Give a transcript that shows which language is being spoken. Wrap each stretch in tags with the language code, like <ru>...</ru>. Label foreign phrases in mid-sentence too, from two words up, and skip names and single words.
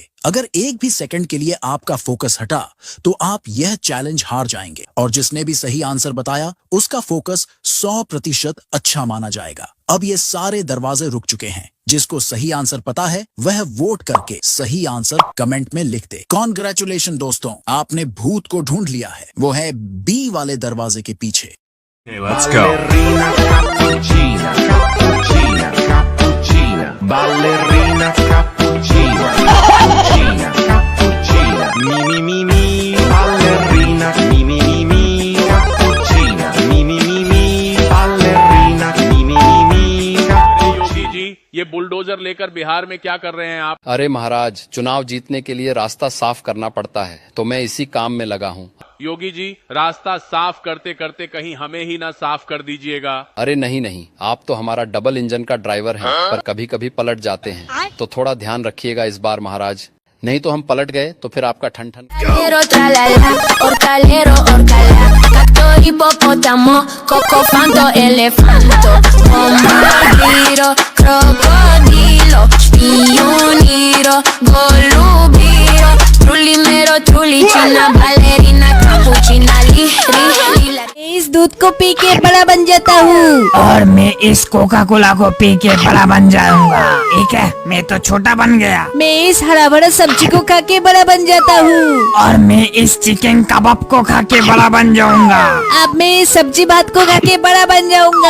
<hi>अगर एक भी सेकंड के लिए आपका फोकस हटा तो आप यह चैलेंज हार जाएंगे और जिसने भी सही आंसर बताया उसका फोकस 100% अच्छा माना जाएगा। अब ये सारे दरवाजे रुक चुके हैं। जिसको सही आंसर पता है वह वोट करके सही</hi> <en>answer comment</en> <hi>में लिख दे। कॉन्ग्रेचुलेशन दोस्तों, आपने भूत को ढूंढ लिया है। वो है बी वाले दरवाजे के पीछे।</hi> <en>Okay, let's go.</en> <it>Cappuccina, cappuccina, cappuccina. Ballerina, cappuccina, cappuccina, cappuccina. Mi. Ballerina, mi. Cappuccina, mi. Ballerina, mi.</it> <hi>योगी जी, ये बुलडोजर लेकर बिहार में क्या कर रहे हैं आप? अरे महाराज, चुनाव जीतने के लिए रास्ता साफ करना पड़ता है तो मैं इसी काम में लगा हूँ। योगी जी, रास्ता साफ करते करते कहीं हमें ही ना साफ कर दीजिएगा। अरे नहीं, आप तो हमारा</hi> <en>double engine</en> <hi>का ड्राइवर हैं, पर कभी कभी पलट जाते हैं तो थोड़ा ध्यान रखिएगा इस बार महाराज, नहीं तो हम पलट गए तो फिर आपका ठन ठन।</hi> <it>Hipopótamo, cocofanto, elefanto, bombardiro, crocodilo, pioniro, golubiro, trulimero, trulicina, ballerina, capuchina, lila.</it> <hi>इस दूध को पी के बड़ा बन जाता हूँ और मैं इस कोका कोला को पी के बड़ा बन जाऊंगा। ठीक है, मैं तो छोटा बन गया। मैं इस हरा भरा सब्जी को खा के बड़ा बन जाता हूँ और मैं इस चिकन कबाब को खा के बड़ा बन जाऊंगा। अब मैं इस सब्जी भात को खा के बड़ा बन जाऊंगा।</hi>